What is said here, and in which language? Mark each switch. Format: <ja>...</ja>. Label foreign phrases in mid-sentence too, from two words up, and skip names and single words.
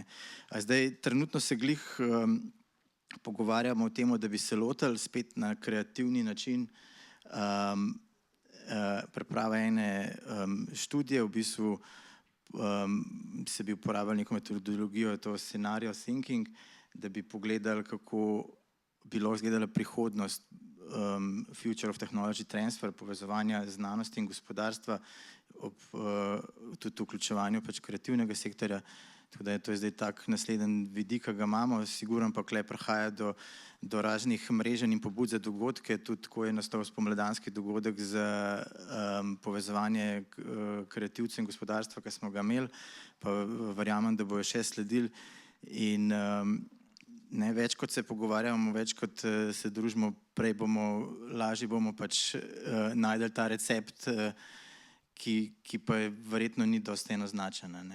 <sl>A zdaj, trenutno se glih pogovarjamo o tem, da bi se lotili spet na kreativni način priprave ene študije, v bistvu se bi uporabljali neko metodologijo,</sl> <en>to scenario thinking,</en> <sl>da bi pogledali, kako bi lahko izgledala prihodnost</sl> <en>Future of Technology Transfer,</en> <sl>povezovanja znanosti in gospodarstva ob tudi vključevanju pač kreativnega sektorja. Tako da je to zdaj tak naslednji vidik, ki ga imamo, sigurno pa kle prihaja do raznih mreženj in pobud za dogodke, tudi tako je nastal spomladanski dogodek za povezovanje kreativcev in gospodarstva, ki smo ga imeli, pa verjamem, da bojo še sledili in ne, več kot se pogovarjamo, več kot se družimo, prej lažje bomo pač najdeli ta recept, ki pa verjetno ni dosti enoznačen, ne.</sl>